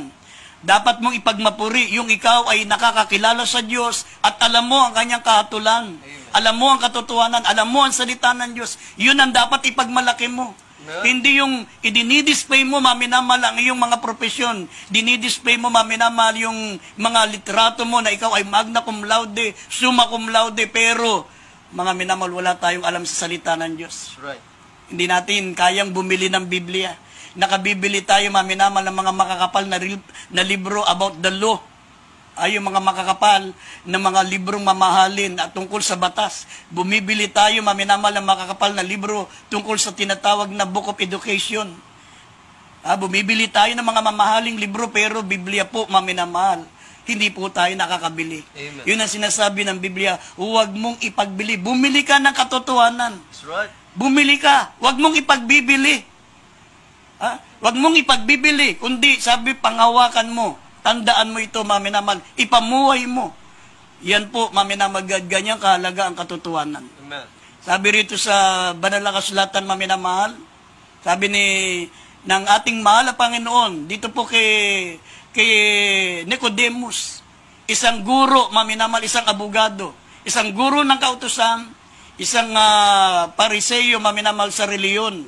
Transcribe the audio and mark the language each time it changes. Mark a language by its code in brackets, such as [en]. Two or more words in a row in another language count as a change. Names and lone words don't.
[tl] Dapat mong ipagmapuri yung ikaw ay nakakakilala sa Diyos at alam mo ang kanyang kahatulan. Alam mo ang katotohanan, alam mo ang salita ng Diyos. Yun ang dapat ipagmalaki mo. No. Hindi yung idinidisplay mo, maminamal, ang iyong mga profesyon. Dinidisplay mo, maminamal, yung mga literato mo na ikaw ay [la] magna cum laude, summa cum laude, [tl] pero mga minamal, wala tayong alam sa salita ng Diyos. Right. Hindi natin kayang bumili ng Biblia. Nakabibili tayo, maminamal, ng mga makakapal na libro [en] about the law. [tl] Ay yung mga makakapal na mga librong mamahalin at tungkol sa batas. Bumibili tayo, maminamal, ng makakapal na libro tungkol sa tinatawag na Book of Education. Bumibili tayo ng mga mamahaling libro, pero Biblia po, maminamahal, hindi po tayo nakakabili. Amen. Yun ang sinasabi ng Biblia, huwag mong ipagbili. Bumili ka ng katotohanan. [en] That's right. [tl] Bumili ka, huwag mong ipagbibili. Huwag mong ipagbibili, kundi sabi, panghawakan mo. Tandaan mo ito, maminamal. Ipamuhay mo. Yan po, maminamal, ganyan kahalaga ang katotohanan. Amen. Sabi rito sa banal na kasulatan, maminamahal, sabi ng ating mahal na Panginoon, dito po kay Nicodemus, isang guro, maminamal, isang abogado, isang guro ng kautusan, isang pariseyo, maminamal, sa reliyon.